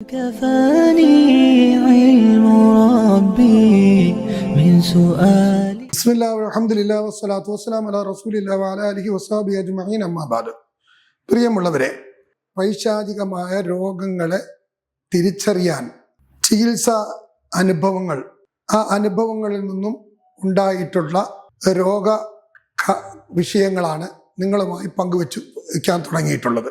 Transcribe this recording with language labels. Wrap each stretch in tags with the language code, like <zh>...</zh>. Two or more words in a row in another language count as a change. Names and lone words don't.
<ar>كفاني علم ربي من سؤالي. بسم الله والحمد لله والصلاة والسلام على رسول الله وعلى آله وصحبه أجمعين أما بعد.</ar> <ml>പ്രിയമുള്ളവരെ, പൈശാചികമായ രോഗങ്ങളെ തിരിച്ചറിയാൻ ചികിത്സാ അനുഭവങ്ങൾ, ആ അനുഭവങ്ങളിൽ നിന്നും ഉണ്ടായിട്ടുള്ള രോഗ വിഷയങ്ങളാണ് നിങ്ങളുമായി പങ്കുവയ്ക്കാൻ തുടങ്ങിയിട്ടുള്ളത്.</ml>